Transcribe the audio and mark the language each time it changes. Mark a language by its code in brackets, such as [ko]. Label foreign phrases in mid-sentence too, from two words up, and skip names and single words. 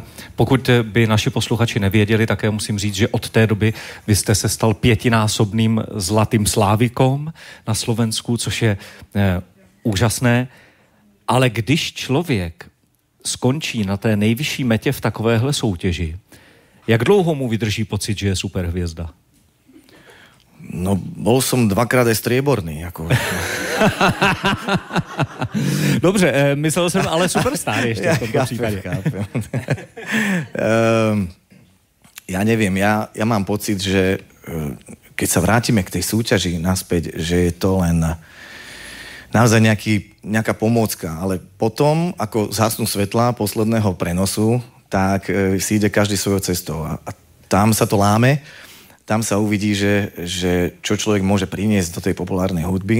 [cs] Pokud by naši posluchači nevěděli, tak já musím říct, že od té doby vy jste se stal 5násobným zlatým slávikom na Slovensku, což je úžasné. Ale když člověk skončí na té nejvyšší metě v takovéhle soutěži, jak dlouho mu vydrží pocit, že je superhvězda? No, [sk] bol som 2-krát aj strieborný. Ako... [cs] Dobře, myslel jsem ale Superstar ještě v tomto případě. [sk] Ja neviem, ja mám pocit, že keď sa vrátime k tej súťaži naspäť, že je to len naozaj nejaká pomôcka, ale potom, ako zhasnú svetlá posledného prenosu, tak si ide každý svojou cestou a tam sa to láme, tam sa uvidí, že čo človek môže priniesť do tej populárnej hudby.